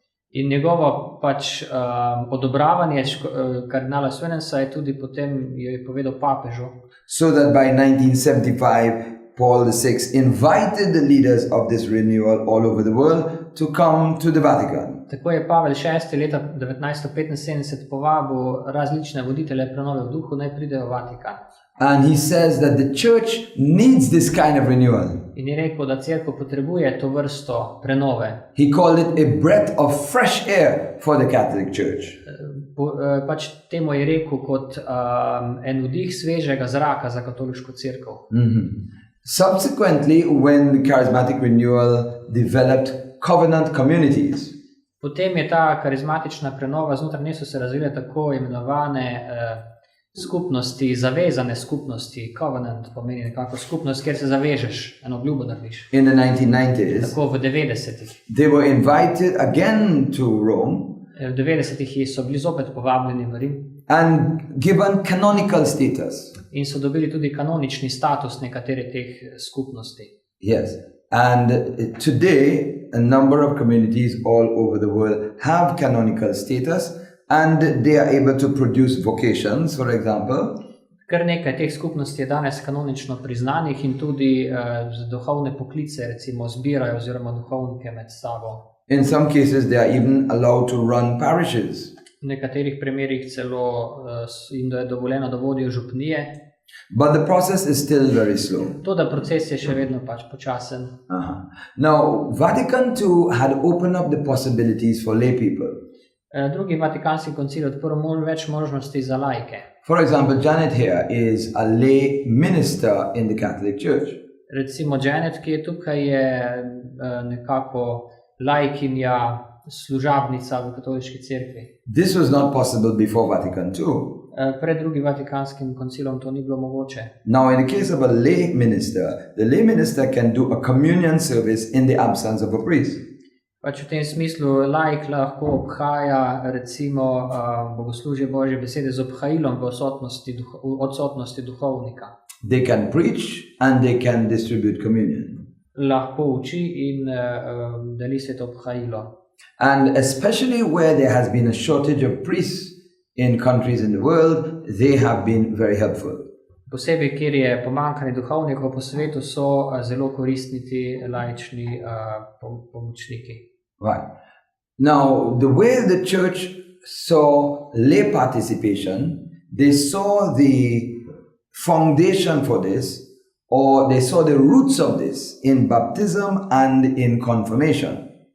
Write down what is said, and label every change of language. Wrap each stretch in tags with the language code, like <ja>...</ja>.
<sl>In njegovo pač odobravanje kardinala Suenensa je tudi potem je povedal papežu.</sl> <en>So that by 1975 Paul VI invited the leaders of this renewal all over the world to come to the Vatican.</en> <sl>Tako je Pavel VI leta 1975 povabil različne voditelje prenove v duhu, naj pridejo v Vatikan.</sl> <en>And he says that the church needs this kind of renewal.</en> <sl>In je rekel, da cerkev potrebuje to vrsto prenove.</sl> <en>He called it a breath of fresh air for the Catholic Church.</en> <sl>Pač temu je rekel kot en vdih svežega zraka za katoliško cerkev.</sl> <en>Subsequently, when the charismatic renewal developed covenant communities,</en> <sl>potem je ta karizmatična prenova znotraj nje so se razvile tako imenovane skupnosti, zavezane skupnosti. Covenant pomeni nekako skupnost, kjer se zavežeš, eno obljubo narediš.</sl> <en>In the 1990s,</en> <sl>tako v 90-ih.</sl> <en>They were invited again to Rome.</en> <sl>V 90-ih so bili zopet povabljeni v Rim.</sl> <en>And given canonical status.</en> <sl>In so dobili tudi kanonični status nekatere teh skupnosti.</sl> <en>Yes. And today, a number of communities all over the world have canonical status and they are able to produce vocations, for example.</en> <sl>Kar nekaj teh skupnosti je danes kanonično priznanih in tudi duhovne poklice recimo zbirajo oziroma duhovnike med sabo.</sl> <en>In some cases they are even allowed to run parishes.</en> <sl>V nekaterih primerih celo jim je dovoljeno, da vodijo župnije.</sl> <en>But the process is still very slow.</en> <sl>Toda proces je še vedno pač počasen.</sl> <en>Now, Vatican II had opened up the possibilities for lay people.</en> <sl>Drugi Vatikanski koncil je odprl več možnosti za laike.</sl> <en>For example, Janet here is a lay minister in the Catholic Church.</en> <sl>Recimo Janet, ki je tukaj, je nekako laikinja, služabnica v katoliški cerkvi.</sl> <en>This was not possible before Vatican II.</en> <sl>Pred drugim Vatikanskim koncilom to ni bilo mogoče.</sl> <en>Now, in the case of a lay minister, the lay minister can do a communion service in the absence of a priest.</en> <sl>Pač v tem smislu laik lahko obhaja recimo bogoslužje Božje besede z obhajilom v odsotnosti duhovnika.</sl> <en>They can preach and they can distribute communion.</en> <sl>Lahko uči in deli se to obhajilo.</sl> <en>And especially where there has been a shortage of priests in countries in the world, they have been very helpful.</en> <sl>Posebej, kjer je pomanjkanje duhovnikov po svetu, so zelo koristni ti laični pomočniki.</sl> <en>Right. Now, the way the church saw lay participation, they saw the foundation for this, or they saw the roots of this in baptism and in confirmation.</en>